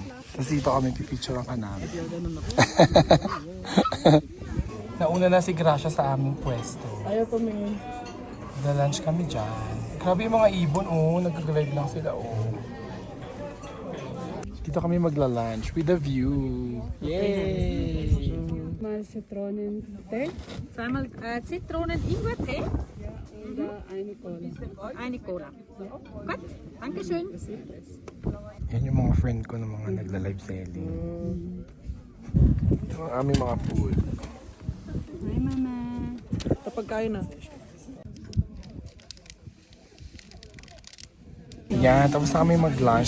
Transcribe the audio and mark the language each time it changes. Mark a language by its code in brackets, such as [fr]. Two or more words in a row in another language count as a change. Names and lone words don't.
[tl] Tapos dito kami pipicturean ka namin. Nauna na si Gracia sa aming pwesto. Ayaw pa may. Na-lunch kami dyan. Grabe yung mga ibon, oh. Nag-glide lang sila, oh. Dito kami magla-lunch [en] with a view. Yay! [de] Mal Zitronen Tee Zweimal Zitronen Ingwertee. und eine Cola. Eine Cola. Gut, Dankeschön. [tl] Yan yung mga friend ko na mga nagla-live selling. Ito ang aming mga food. [en] Hi, Mama. [tl] Kapag kain na. Yan, tapos na kami mag-lunch.